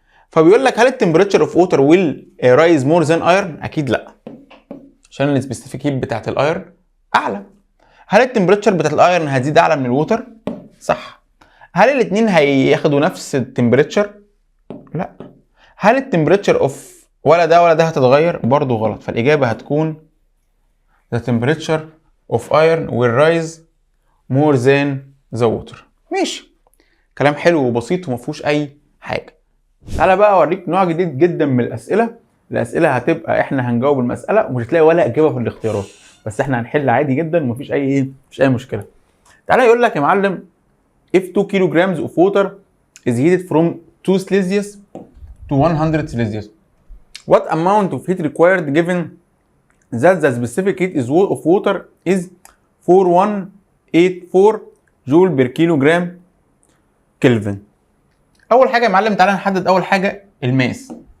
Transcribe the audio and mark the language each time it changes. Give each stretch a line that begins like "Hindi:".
Arabic: فبيقول لك هل
English: التمبريتشر of water will rise more than iron?
Arabic: اكيد لا، عشان السبيسيفيك هيت بتاعت الايرن اعلى. هل التمبريتشر بتاعت الايرن هتزيد اعلى من الووتر؟ صح. هل الاثنين هياخدوا نفس التمبريتشر؟ لا. هل التمبريتشر اوف ولا ده هتتغير؟ برضو غلط. فالاجابه هتكون
English: the temperature of iron will rise more than the water.
Arabic: ماشي، كلام حلو وبسيط ومفيهوش اي حاجه. تعالى بقى اوريك نوع جديد جدا من الاسئله هتبقى احنا هنجاوب المساله ومش هتلاقي ولا اجابه في الاختيارات، بس احنا هنحل عادي جدا ومفيش اي مشكله. تعالى يقول لك يا معلم
English: if 2 kilograms of water is heated from 2 Celsius to 100 Celsius, what amount of heat required given that the specific heat of water is 4184 joule per kilogram Kelvin.
Arabic: اول حاجه يا معلم تعالى نحدد اول حاجه الماس.